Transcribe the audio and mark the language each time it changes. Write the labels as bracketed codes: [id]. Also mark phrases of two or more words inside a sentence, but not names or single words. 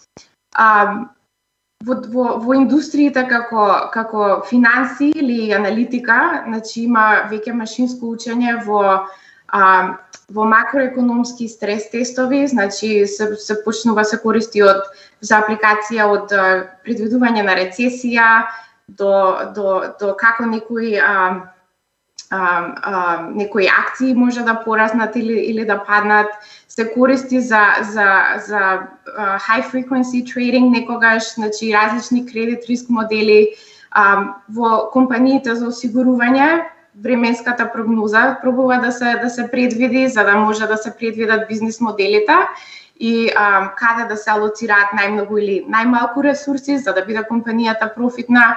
[mk] Во индустриите како финанси или аналитика, значи има веќе машинско учење во макроекономски стрес тестови, значи се почнува се користи за апликација од предвидување на рецесија до како некои акции може да пораснат или да паднат, се користи за [en] high frequency trading [mk] некогаш, значи различни кредит риск модели во компаниите за осигурување. Временската прогноза пробува да се предвиди за да може да се предвидат бизнис моделите и каде да се алоцираат најмногу или најмалку ресурси за да биде компанијата профитна.